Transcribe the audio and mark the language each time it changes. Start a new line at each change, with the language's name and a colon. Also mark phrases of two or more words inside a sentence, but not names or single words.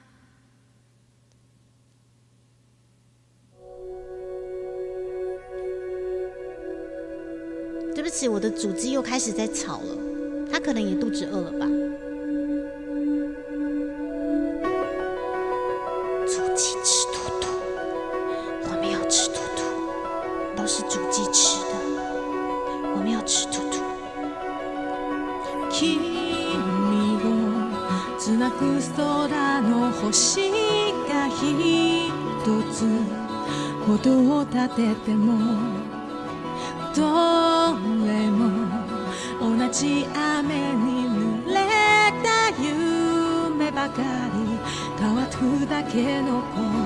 Chinese: 对不起，我的主机又开始在吵了，他可能也肚子饿了吧。主机吃兔兔，我们要吃兔兔，都是主机吃的，我们要吃兔兔。
Japanese: 君をつなぐ空の星が一つほどを立ててもどれも同じ雨に濡れた夢ばかり変わるだけの子